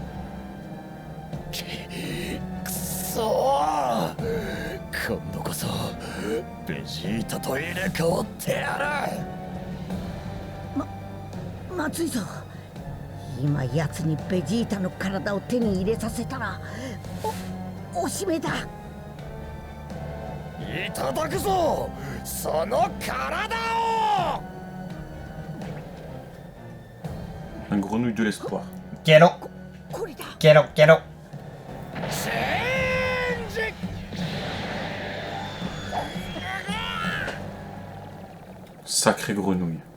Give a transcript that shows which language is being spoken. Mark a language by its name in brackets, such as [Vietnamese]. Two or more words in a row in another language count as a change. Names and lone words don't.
[Japanese] くそー、今度こそベジータと入れ替わってやる。まずいぞ。今やつにベジータの体を手に入れさせたらおしめだ。いただくぞその体を。 [French] Un grenouille de l'espoir. [Spanish] Quiero. Quiero, quiero. [French] Sacrée grenouille.